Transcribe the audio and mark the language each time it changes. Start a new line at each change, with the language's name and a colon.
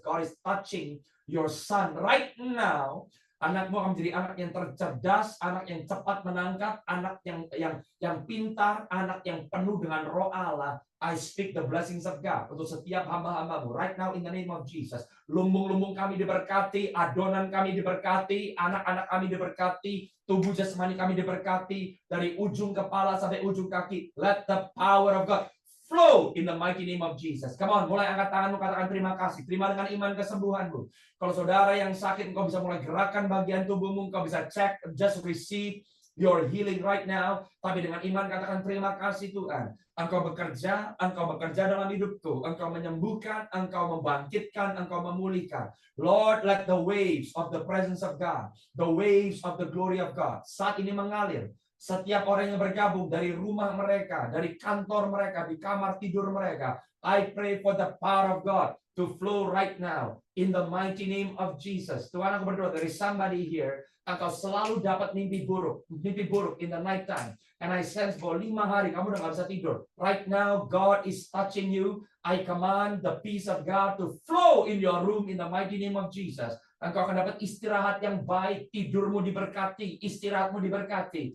English: God is touching your son right now.
Indonesian: Anakmu akan menjadi anak yang tercerdas, anak yang cepat menangkap, anak yang pintar, anak yang penuh dengan roh Allah.
English: I speak the blessings of God
Indonesian: untuk setiap hamba-hambamu
English: right now in the name of Jesus.
Indonesian: Lumbung-lumbung kami diberkati, adonan kami diberkati, anak-anak kami diberkati, tubuh jasmani kami diberkati, dari ujung kepala sampai ujung kaki.
English: Let the power of God flow in the mighty name of Jesus. Come on,
Indonesian: mulai angkat tanganmu, katakan terima kasih. Terima dengan iman kesembuhanmu. Kalau saudara yang sakit, engkau bisa mulai gerakan bagian tubuhmu, engkau bisa cek,
English: just receive your healing right now.
Indonesian: Tapi dengan iman katakan terima kasih Tuhan. Engkau bekerja dalam hidupku. Engkau menyembuhkan, engkau membangkitkan, engkau memulihkan.
English: Lord, let the waves of the presence of God, the waves of the glory of God,
Indonesian: saat ini mengalir. Setiap orang yang bergabung dari rumah mereka, dari kantor mereka, di kamar tidur mereka.
English: I pray for the power of God to flow right now in the mighty name of Jesus.
Indonesian: Tuhan, aku berdoa dari
English: somebody here,
Indonesian: engkau selalu dapat mimpi buruk
English: in the night time. And I sense
Indonesian: bahwa 5 hari kamu udah gak bisa tidur.
English: Right now, God is touching you. I command the peace of God to flow in your room in the mighty name of Jesus.
Indonesian: Engkau akan dapat istirahat yang baik, tidurmu diberkati, istirahatmu diberkati.